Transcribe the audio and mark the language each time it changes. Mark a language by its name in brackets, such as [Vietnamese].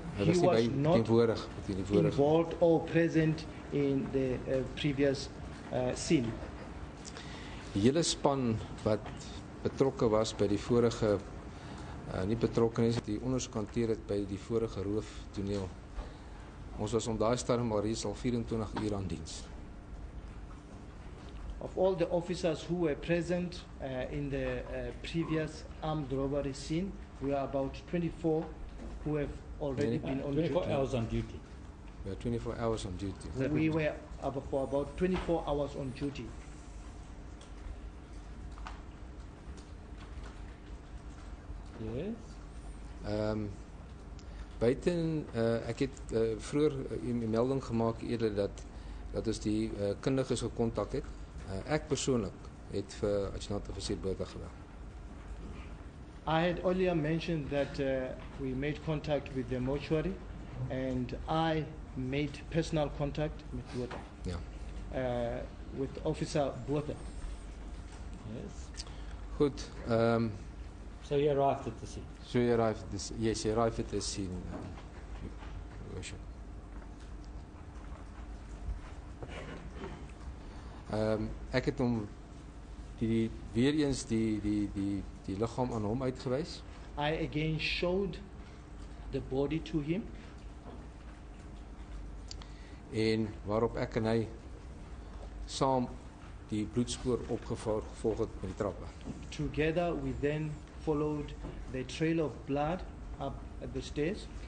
[Afrikaans] Hy was nie teenwoordig by die vorige. [English] Involved or present in the previous scene. [Afrikaans] Die hele span wat betrokke was by die vorige nie betrokke is, die ondersoek hanteer het by die vorige rooftoneel. Ons was om daai stadium al reeds al 24 uur aan diens. [English] Of all the officers who were present in the previous armed robbery scene, we are about 24 who have already been on 24 duty. hours on duty. We had 24 hours on duty. We were for about 24 hours on duty. Yes. [Afrikaans] Buiten, ek het vroeër 'n melding gemaak eerder dat ons die kundiges gekontak het. Ek persoonlik het vir adjutant-offisier Botha gebel. [English] I had earlier mentioned that we made contact with the mortuary, and I made personal contact with Botha. [Afrikaans] Ja. [English] With Officer Botha. Yes. [Afrikaans] Goed. [English] So he arrived at the scene. So he arrived at this. Yes, he arrived at the scene. Worship. [Afrikaans] Ek het hom weer eens die liggaam aan hom uitgewys. [English] I again showed the body to him. [Afrikaans] En waarop ek en hy saam die bloedspoor opgevolg het met die trappe. [English] Together we then followed the trail of blood up at the stairs.